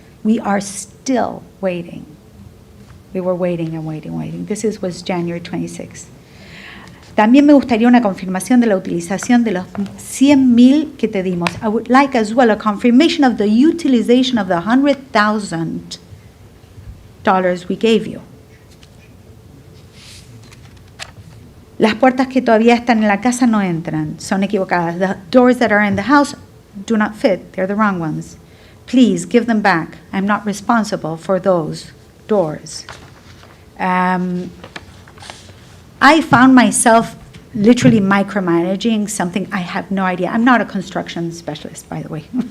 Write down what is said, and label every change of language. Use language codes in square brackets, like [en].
[en] We are still waiting. We were waiting and waiting. This was January 26th. [es] También me gustaría una confirmación de la utilización de los 100,000 que te dimos. [en] I would like as well a confirmation of the utilization of the $100,000 we gave you. [es] Las puertas que todavía están en la casa no entran, son equivocadas. [en] The doors that are in the house do not fit, they're the wrong ones. Please give them back. I'm not responsible for those doors. I found myself literally micromanaging something I have no idea. I'm not a construction specialist, by the way.